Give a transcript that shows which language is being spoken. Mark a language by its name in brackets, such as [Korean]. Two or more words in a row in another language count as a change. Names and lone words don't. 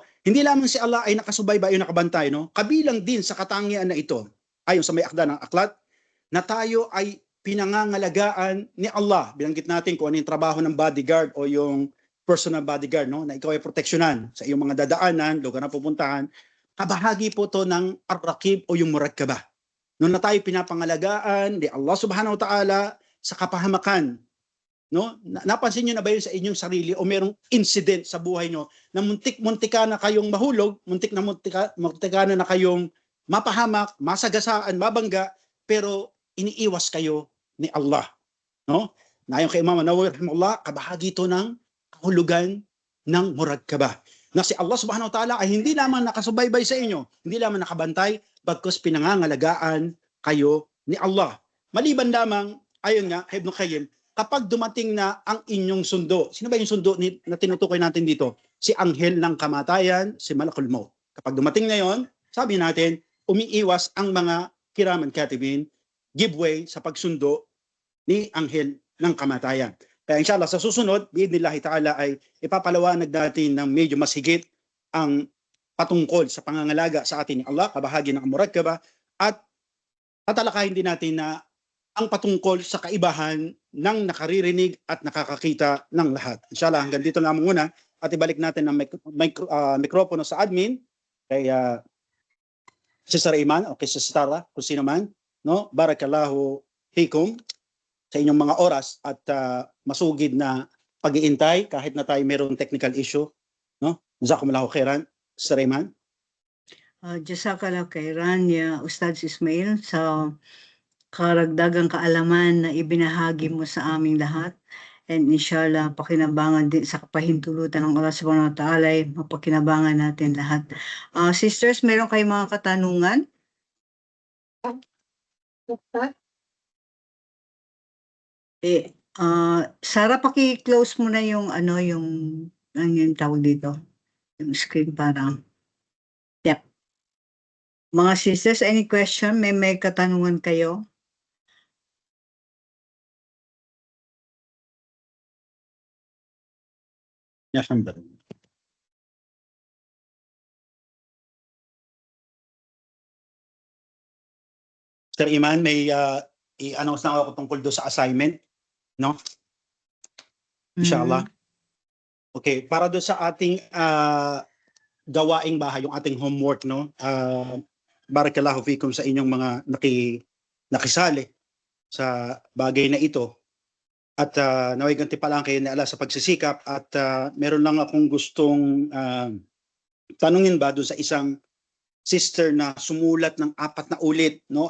[Filipino] Hindi lamang si Allah ay nakasubaybay o nakabantay, no? Kabilang din sa katangian na ito, ayon sa may akda ng aklat, na tayo ay pinangangalagaan ni Allah. Binanggit natin kung ano yung trabaho ng bodyguard o yung [English] personal bodyguard, [Filipino] no? Na ikaw ay proteksyonan sa iyong mga dadaanan, lugar na pupuntahan. Kabahagi po to ng ar-rakib o yung murakkabah. Noon na tayo pinapangalagaan ni [Arabic] الله سبحانه وتعالى [Filipino] sa kapahamakan. No? Napansin niyo na ba yun sa inyong sarili o merong incident sa buhay niyo na muntik-muntika na kayong mahulog, muntika na kayong mapahamak, masagasaan, mabangga, pero iniiwas kayo ni Allah. No? Nayon kay Imam Nawawi rahimahullah, kabahagi ito ng kahulugan ng murakkabah. Na si [Arabic] الله سبحانه وتعالى [Filipino] ay hindi lamang nakasubaybay sa inyo, hindi lamang nakabantay, bagkus pinangangalagaan kayo ni Allah. Maliban lamang, ayon nga, Ibn Qayyim, kapag dumating na ang inyong sundo, sino ba yung sundo na tinutukoy natin dito? Si anghel ng kamatayan, si Malakul Maut. Kapag dumating na yon, sabi natin, umiiwas ang mga [Arabic] كرامًا كاتبين, [English] give way [Filipino] sa pagsundo ni anghel ng kamatayan. Kaya inshallah sa susunod, [Arabic] بإذن الله تعالى [Filipino] ay ipapalawanag natin ng medyo mas higit ang patungkol sa pangangalaga sa atin ni Allah, kabahagi ng murakkabah, at tatalakayin din natin na ang patungkol sa kaibahan ng nakaririnig at nakakakita ng lahat. Inshallah, hanggang dito lamang muna at ibalik natin ang mikropono sa admin kay Sister Iman o kay Sister Tara, kung sino man. No? [Arabic] بارك الله فيكم [Filipino] sa inyong mga oras at masugid na pag-iintay kahit na tayo mayroong [English] technical issue, [Filipino] no? [Arabic] جزاكم الله خيرا, [Filipino] Sir Iman. [Arabic] جزاك الله خيرا يا أستاذ [Filipino] Ismail sa karagdagang kaalaman na ibinahagi mo sa aming lahat. And inshallah, pakinabangan din sa kapahintulutan ng [Arabic] الله سبحانه وتعالى [Filipino] ay mapakinabangan natin lahat. Sisters, meron kayong mga katanungan? Sarah, paki-close mo na yung yung tawag dito, yung screen para. Yep. Mga sisters, [English] any question? [Filipino] May katanungan kayo? Yes, Sir Iman, may i-announce na ako tungkol doon sa assignment, no? Inshallah. Okay, para doon sa ating gawaing bahay, yung ating homework, no? [Arabic] بارك الله فيكم [Filipino] sa inyong mga nakisali sa bagay na ito. At naway gantimpalaan kayo ni Allah sa pagsisikap at meron lang akong gustong tanungin ba doon sa isang sister na sumulat ng 4 na ulit, no?